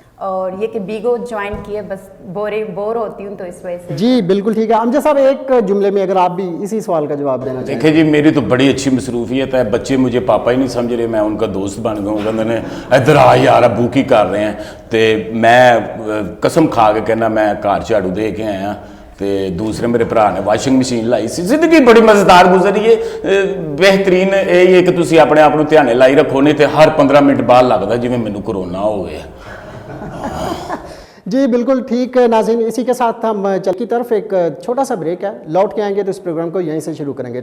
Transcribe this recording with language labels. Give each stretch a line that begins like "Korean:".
Urdu: اور یہ کہ بیگو جوائن کیے بس بور ہوتی ہوں تو اس وجہ سے. جی بالکل ٹھیک ہے. امجد صاحب ایک جملے میں اگر آپ بھی اسی سوال کا جواب دینا چاہیں. دیکھیں جی میری تو بڑی اچھی مصروفیت ہے, بچے مجھے پاپا ہی نہیں سمجھ رہے, میں ان کا دوست بن گیا ہوں. کہ میں نے ادھر آ یار ابو کی کر رہے ہیں, تو میں قسم کھا کے کہنا میں گھر جھاڑو دے کے آیا.
Punjabi: تے دوسرے میرے بھرا نے واشنگ مشین لائی سی.
Urdu: زندگی بڑی مزیدار گزری ہے.
Punjabi: بہترین یہ ہے کہ تسی اپنے آپ کو دھیانے لائی رکھو, نہیں تے ہر 15 منٹ بعد لگتا جی مینوں کرونا ہو گیا.
Urdu: جی بالکل ٹھیک ناظرین, اسی کے ساتھ ہم چل کی طرف ایک چھوٹا سا بریک ہے, لوٹ کے آئیں گے تو اس پروگرام کو یہیں سے شروع کریں گے.